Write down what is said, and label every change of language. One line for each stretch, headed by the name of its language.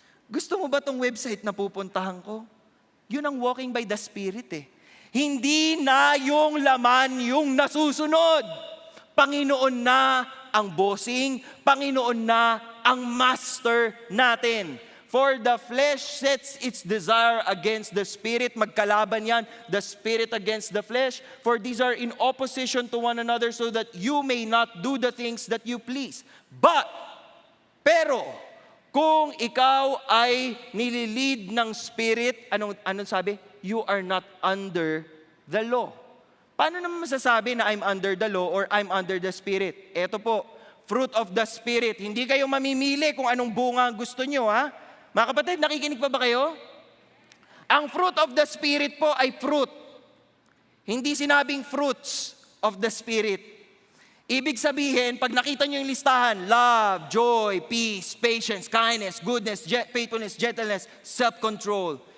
Filipino: Gusto mo ba tong website na pupuntahan ko? Yun ang
English: walking by the Spirit
Filipino: eh. Hindi na yung laman yung nasusunod. Panginoon na ang bossing, Panginoon na ang master natin.
English: For the flesh sets its desire against the Spirit.
Filipino: Magkalaban yan,
English: the Spirit against the flesh. For these are in opposition to one another so that you may not do the things that you please.
Filipino: Pero, kung ikaw ay nililid ng Spirit, anong sabi?
English: You are not under the law.
Filipino: Paano naman masasabi na
English: I'm under the law or I'm under the Spirit?
Filipino: Ito po, fruit of the Spirit. Hindi kayo mamimili kung anong bunga gusto nyo, ha? Mga kapatid, nakikinig pa ba kayo? Ang fruit of the Spirit po ay fruit. Hindi sinabing fruits of the Spirit. Ibig sabihin, pag nakita nyo yung listahan,
English: love, joy, peace, patience, kindness, goodness, faithfulness, gentleness, self-control.